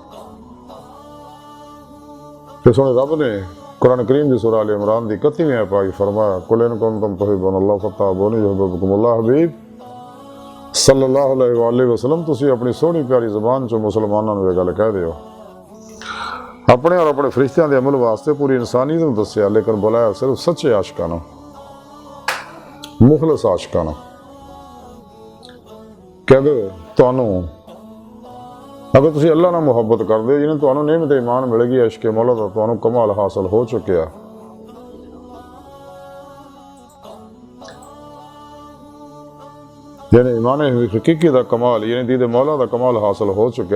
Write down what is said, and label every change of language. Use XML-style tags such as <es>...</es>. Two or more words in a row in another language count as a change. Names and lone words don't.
<pa>پھر سونے رب نے قرآن کریم دی</pa> <ar>سورہ آل عمران</ar> <pa>دی 31ویں آیت پاک فرمایا</pa> <ar>قل ان کنتم تحبون اللہ فاتبعونی یحببکم اللہ۔</ar> <pa>حبیب</pa> <ar>صلی اللہ علیہ وآلہ وسلم</ar> <pa>تسی اپنی سونی پیاری زبان چو مسلمانوں نے یہ گل کہہ دیو، اپنے اور اپنے فرشتیاں دے عمل واسطے پوری انسانیت نوں دسیا، لیکن بلایا صرف سچے عاشقاں نوں، مخلص عاشقاں نوں کہ اگر تسی اللہ نہ محبت کر دے جنہیں تانوں نعمت ایمان ملے گی، عشق مولا دا تانوں کمال حاصل ہو چکیا۔ یعنی ایمان حقیقی دا کمال، یعنی دید مولا دا کمال حاصل ہو چکیا۔</pa>